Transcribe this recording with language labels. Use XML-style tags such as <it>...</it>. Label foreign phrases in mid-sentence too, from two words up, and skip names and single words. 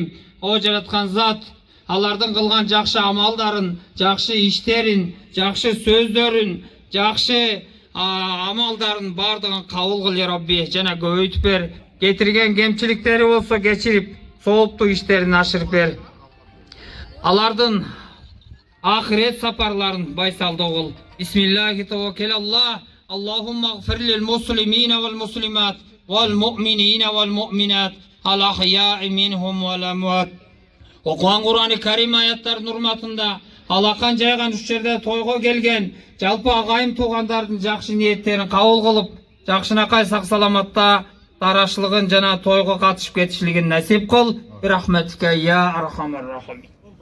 <ky>О жараткан Зат, алардын кылган жакшы амалдарын, жакшы иштерин, жакшы сөздөрүн, жакшы амалдарын бардыгын кабыл кыл</ky> <ar>يا ربي,</ar> <ky>жана көбөйтүп бер. Кетирген кемчиликтери болсо кечирип, сооптуу иштерин ашырып бер. Алардын ахирет сапарларын байсалдоо кыл.</ky> <ar>بسم الله توكلت على الله. اللهم اغفر للمسلمين والمسلمات والمؤمنين والمؤمنات الأحياء منهم والأموات.</ar> <ky>Окуган Кур'ан-ы Карим аяттардын урматында алакан жайган уч жерде тойго келген жалпы агайым туугандардын жакшы ниеттерин кабыл кылып, жакшынакай сак саламатта тарашлыгын жана тойго катышып кетишлигин насип кыл.</ky> <ar>رحمتك يا أرحم الراحمين.</ar>